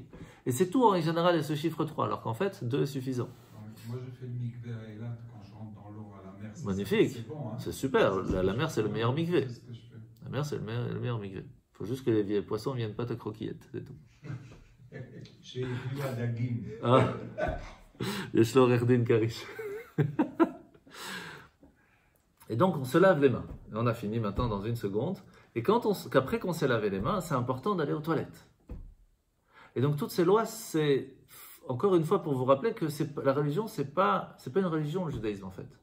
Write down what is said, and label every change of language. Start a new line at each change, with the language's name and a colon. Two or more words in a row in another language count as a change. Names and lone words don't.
French: Et c'est tout en général, et ce chiffre 3, alors qu'en fait, 2 est suffisant. Moi, je fais le mikvé à Eilat quand je rentre dans l'eau à la mer. Magnifique, c'est bon, hein? C'est super. La mer, c'est le meilleur mikvé. C'est ce que je fais. La mer, c'est le meilleur mikvé. Il faut juste que les vieilles poissons ne viennent pas te croquillettes, c'est tout. Chez Ria Dagim.
Hebrew: Ah, יש לו עורך דין כריש.
French: Et donc on se lave les mains. Et on a fini maintenant dans une seconde. Et qu'après qu'on s'est lavé les mains, c'est important d'aller aux toilettes. Et donc toutes ces lois, c'est encore une fois pour vous rappeler que la religion, c'est pas une religion, le judaïsme en fait.